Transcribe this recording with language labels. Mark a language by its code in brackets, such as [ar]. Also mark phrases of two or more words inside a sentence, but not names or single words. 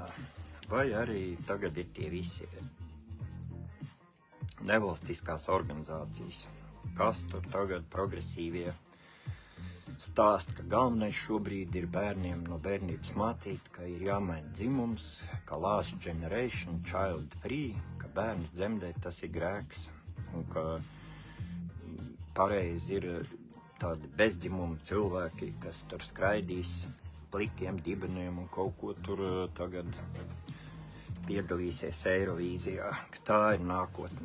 [lv] Vai arī tagad ir tie visi nevalstiskās organizācijas, kas tur tagad progresīvie stāst, ka galvenais šobrīd ir bērniem no bērnības mācīt, ka ir jāmaina dzimums, ka [en] last generation child free, [lv] ka bērnus dzemdēt tas ir grēks, un ka pareizi ir tādi bezdzimumi cilvēki, kas tur skraidīs plikiem dibeniem un kaut ko tur tagad piedalīsies Eirovīzijā, ka tā ir nākotne.